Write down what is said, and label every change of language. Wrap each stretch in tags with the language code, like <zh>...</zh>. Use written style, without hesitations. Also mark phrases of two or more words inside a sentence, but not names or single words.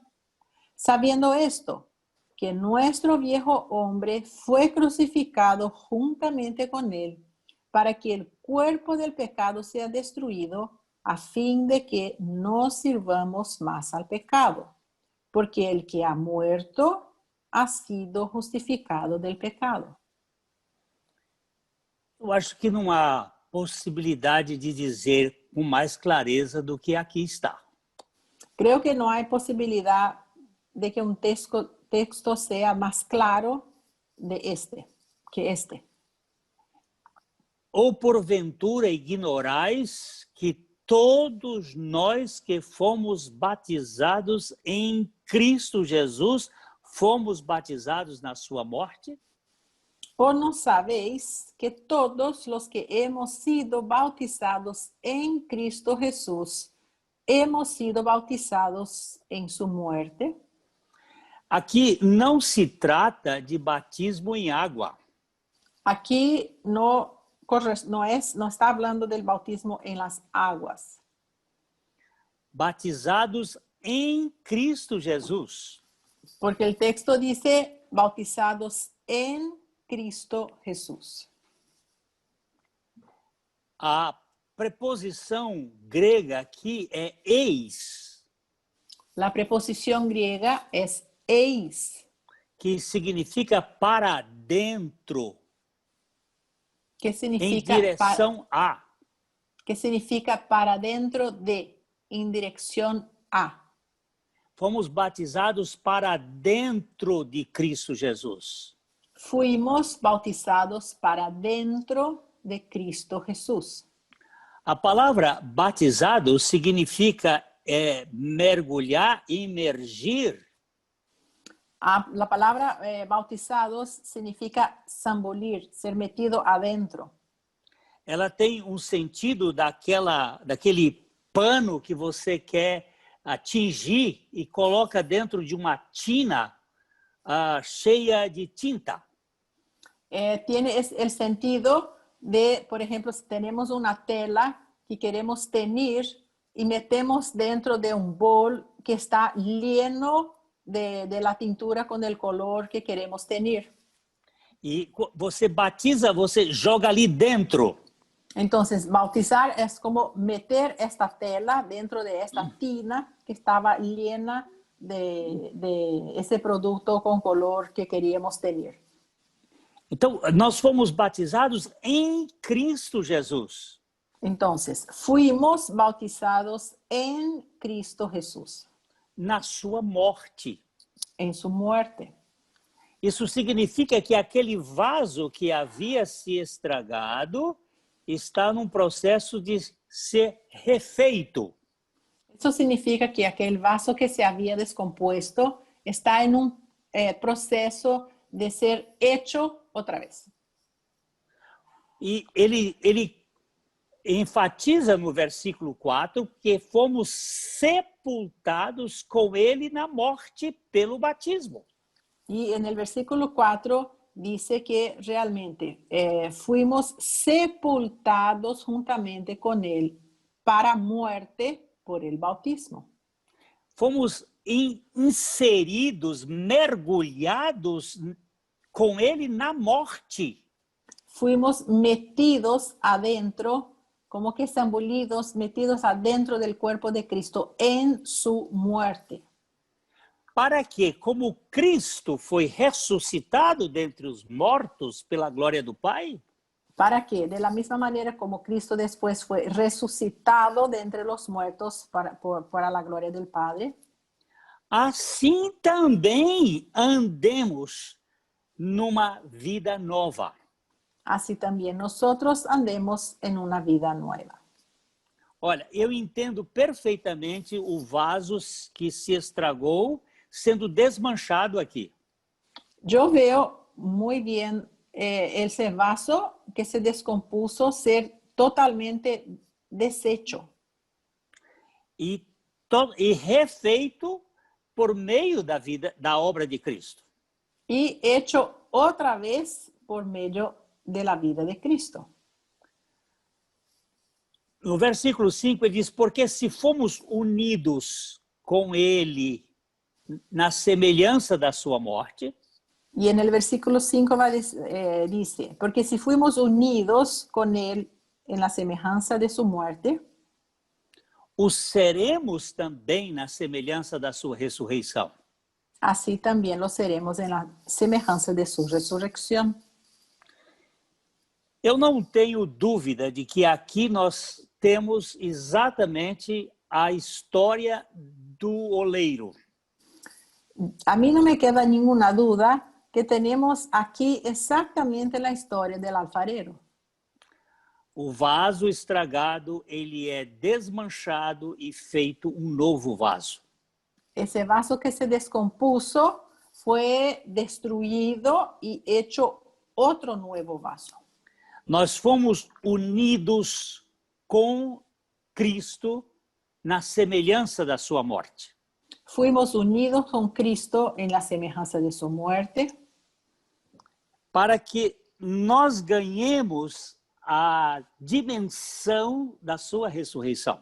<es>Sabiendo esto, que nuestro viejo hombre fue crucificado juntamente con Él, para que el cuerpo del pecado sea destruido, a fin de que no sirvamos más al pecado. Porque el que ha muerto ha sido justificado del pecado.</es> <pt>Eu acho que não há possibilidade de dizer com mais clareza do que aqui está.</pt> <es>Creo que no hay posibilidad de que un texto sea más claro que este.</es> <pt>Ou porventura ignorais que todos nós que fomos batizados em Cristo Jesus, fomos batizados na sua morte?</pt> <es>¿O no sabéis que todos los que hemos sido bautizados en Cristo Jesús, hemos sido bautizados en su muerte?</es> <pt>Aqui não se trata de batismo em água.</pt> <es>Aquí no está hablando del bautismo en las aguas.</es> <pt>Batizados em Cristo Jesus.</pt> <es>Porque el texto dice bautizados en Cristo Jesús.</es> <pt>A preposição grega aqui é eis,</pt> <es>La preposición griega es eis,</es> <pt>que significa para dentro, que em significa direção a.</pt> <es>que significa para dentro de, en dirección a.</es> <pt>Fomos batizados para dentro de Cristo Jesus.</pt> <es>Fuimos bautizados para dentro de Cristo Jesús.</es> <pt>A palavra batizado significa mergulhar, imergir.</pt> <es>La palabra bautizados significa zambulir, ser metido adentro.</es> <pt>ela tem um sentido daquele pano que você quer atingir e coloca dentro de uma tina cheia de tinta.</pt> <es>Tiene el sentido de, por ejemplo, si tenemos una tela que queremos teñir y metemos dentro de un bol que está lleno de la tintura con el color que queremos teñir.</es> <pt>E você batiza, você joga ali dentro.</pt> <es>Entonces, bautizar es como meter esta tela dentro de esta tina que estaba llena de ese producto con color que queríamos tener.</es> <pt>Então, nós fomos batizados em Cristo Jesus.</pt> <es>Entonces, fuimos bautizados en Cristo Jesús,</es> <pt>Na sua morte.</pt> <es>en su muerte.</es> <pt>Isso significa que aquele vaso que havia se estragado está num processo de ser refeito.</pt> <es>Eso significa que aquel vaso que se había descompuesto está en un proceso de ser hecho otra vez.</es> <pt>E ele enfatiza no versículo 4 que fomos sepultados com ele na morte pelo batismo.</pt> <es>Y en el versículo 4 dice que realmente fuimos sepultados juntamente con él para muerte por el bautismo.</es> <pt>Fomos inseridos, mergulhados com ele na morte.</pt> <es>Fuimos metidos adentro, como que zambullidos, metidos adentro del cuerpo de Cristo en su muerte.</es> <pt>Para que, como Cristo foi ressuscitado dentre os mortos pela glória do Pai,</pt> <es>Para que, de la misma manera como Cristo después fue resucitado de entre los muertos para la gloria del Padre,</es> <pt>assim também andemos numa vida nova.</pt> <es>así también nosotros andemos en una vida nueva.</es> <pt>Olha, eu entendo perfeitamente o vaso que se estragou sendo desmanchado aqui.</pt> <es>Yo veo muy bien ese vaso que se descompuso ser totalmente deshecho</es> <pt>E refeito por meio da obra de Cristo.</pt> <es>y hecho otra vez por medio de la vida de Cristo.</es> <pt>No versículo 5 ele diz, porque se fomos unidos com ele na semelhança da sua morte,</pt> <es>Y en el versículo 5 dice, porque si fuimos unidos con él en la semejanza de su muerte,</es> <pt>o seremos também na semelhança da sua ressurreição.</pt> <es>así también lo seremos en la semejanza de su resurrección.</es> <pt>Eu não tenho dúvida de que aqui nós temos exatamente a história do oleiro.</pt> <es>A mí no me queda ninguna duda que tenemos aquí exactamente la historia del alfarero.</es> <pt>O vaso estragado, ele é desmanchado e feito um novo vaso.</pt> <es>Ese vaso que se descompuso fue destruido y hecho otro nuevo vaso.</es> <pt>Nós fomos unidos com Cristo na semelhança da sua morte.</pt> <es>Fuimos unidos con Cristo en la semejanza de su muerte,</es> <pt>para que nós ganhemos a dimensão da sua ressurreição.</pt>